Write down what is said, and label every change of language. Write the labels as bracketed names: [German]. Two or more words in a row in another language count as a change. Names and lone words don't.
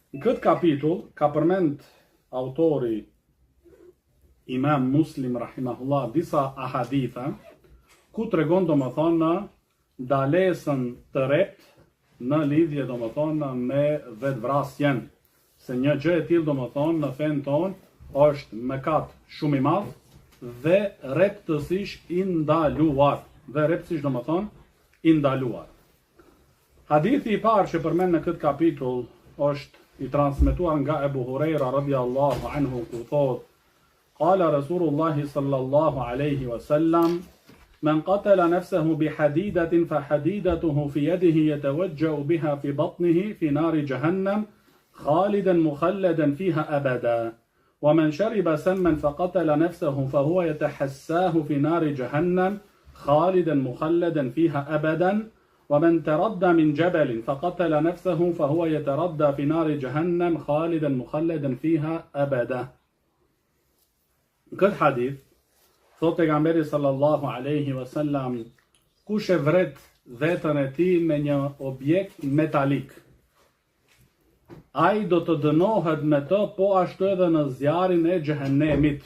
[Albanian] këtë kapitull ka përmend autori Imam Muslim rahimahullah disa ahaditha ku tregon domethënë në dalesën të rep në lidhje domethënë me vetvrasjen, se një gjë e tillë domethënë në fen ton është mëkat shumë i madh dhe rreptësisht i ndaluar. Dhe rreptësisht domethënë i ndaluar. Hadithi i parë që përmend në këtë kapitull është i transmetuar nga Ebu Hurajra [Arabic] رضي الله عنه [Albanian] ku thotë: [Arabic] قال رسول الله صلى الله عليه وسلم: من قتل نفسه بحديدة فحديدته في يده يتوجأ بها في بطنه في نار جهنم خالدا مخلدا فيها أبدا ومن شرب سما فقتل نفسه فهو يتحساه في نار جهنم خالدا مخلدا فيها أبدا ومن تردى من جبل فقتل نفسه فهو يتردى في نار جهنم خالدا مخلدا فيها أبدا. [Albanian] Këtë hadith thot pejgamberi [Arabic] صلى الله عليه وسلم, [Albanian] kush e vret veten e tij me një objekt metalik, ai do të dënohet me të po ashtu edhe në zjarrin e xhehenemit.